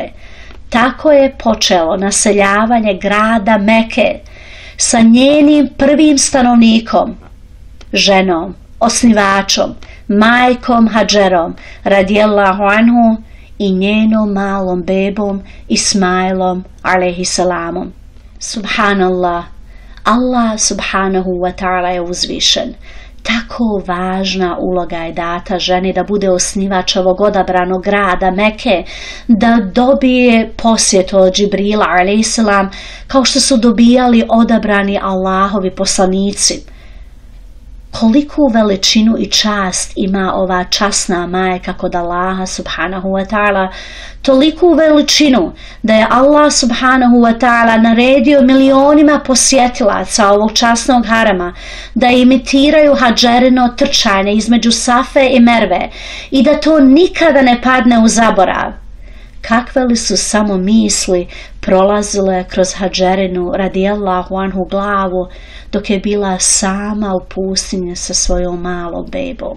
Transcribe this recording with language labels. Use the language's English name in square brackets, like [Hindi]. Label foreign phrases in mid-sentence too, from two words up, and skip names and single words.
[Bosnian] Tako je počelo naseljavanje grada Meke sa njenim prvim stanovnikom, ženom, osnivačom, majkom Hadžerom [Arabic] رضي الله عنه [Bosnian] i njenom malom bebom Ismailom alejhiselamom. Subhanallah, Allah [Arabic] سبحانه وتعالى [Bosnian] je uzvišen. Tako važna uloga je data ženi da bude osnivač ovog odabranog grada Meke, da dobije posjetu od Džibrila a.s. kao što su dobijali odabrani Allahovi poslanici. Koliku veličinu i čast ima ova časna majka kod Allaha [Arabic] سبحانه وتعالى, [Bosnian] toliku veličinu da je Allah [Arabic] سبحانه وتعالى [Bosnian] naredio milionima posjetilaca ovog časnog harama da imitiraju Hadžerino trčanje između Safe i Merve i da to nikada ne padne u zaborav. Kakve li su samo misli prolazile kroz Hadžerinu [Arabic] رضي الله عنه [Bosnian] glavu dok je bila sama u pustinji sa svojom malom bebom.